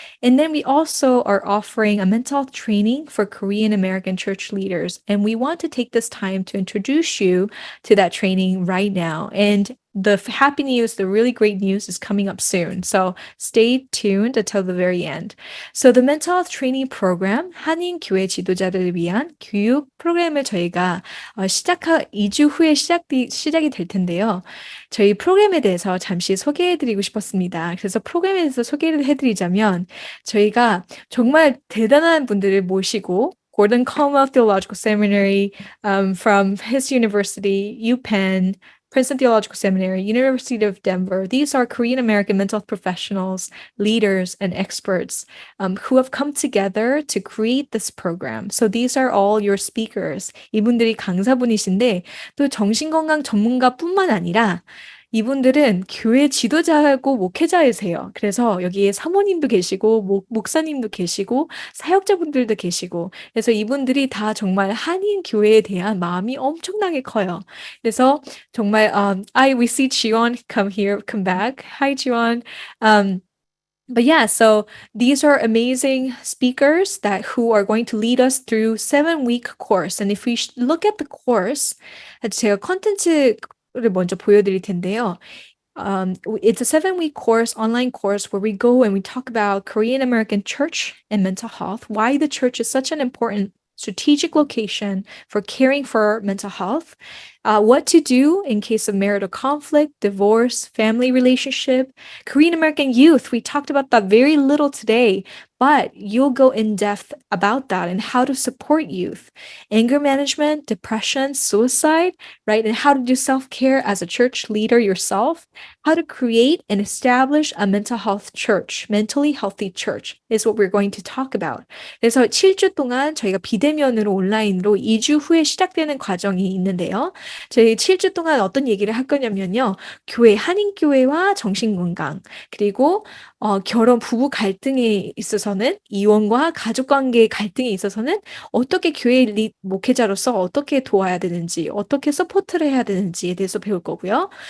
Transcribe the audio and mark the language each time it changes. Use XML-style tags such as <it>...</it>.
<en>And then we also are offering a mental health training for Korean American church leaders. And we want to take this time to introduce you to that training right now. And the happy news, the really great news is coming up soon. So stay tuned until the very end. So the mental health training program,</en> <ko>한인 교회 지도자들을 위한 교육 프로그램을 저희가 2주 후에 시작이 될 텐데요. 저희 프로그램에 대해서 잠시 소개해드리고 싶었습니다. 그래서 프로그램에 대해서 소개를 해드리자면 저희가 정말 대단한 분들을 모시고 Gordon Conwell Theological Seminary from his university, UPenn, Princeton Theological Seminary, University of Denver.</ko> <en>These are Korean American mental health professionals, leaders, and experts who have come together to create this program. So these are all your speakers.</en> <ko>이분들이 강사분이신데 또 정신건강 전문가뿐만 아니라 이분들은 교회 지도자고 목회자이세요. 그래서 여기에 사모님도 계시고 목사님도 계시고 사역자분들도 계시고 그래서 이분들이 다 정말 한인 교회에 대한 마음이 엄청나게 커요. 그래서 정말</ko> <en>we see Jiwon come back. Hi Jiwon. But yeah, so these are amazing speakers who are going to lead us through 7-week course. And if we look at the course,</en> <ko>제가 컨텐츠를 먼저 보여드릴 텐데요.</ko> <en>It's a 7-week course, online course, where we go and we talk about Korean American church and mental health, why the church is such an important strategic location for caring for mental health, what to do in case of marital conflict, divorce, family relationship. Korean American youth, we talked about that very little today, but you'll go in depth about that and how to support youth. Anger management, depression, suicide, right? And how to do self-care as a church leader yourself. How to create and establish a mental health church, mentally healthy church is what we're going to talk about.</en> <ko>그래서 7주 동안 저희가 비대면으로 온라인으로 2주 후에 시작되는 과정이 있는데요. 저희 7주 동안 어떤 얘기를 할 거냐면요. 교회, 한인교회와 정신건강, 그리고 결혼, 부부 갈등에 있어서는 이혼과 가족관계 갈등에 있어서는 어떻게 교회 목회자로서 어떻게 도와야 되는지, 어떻게 서포트를 해야 되는지에 대해서 배울 거고요.</ko>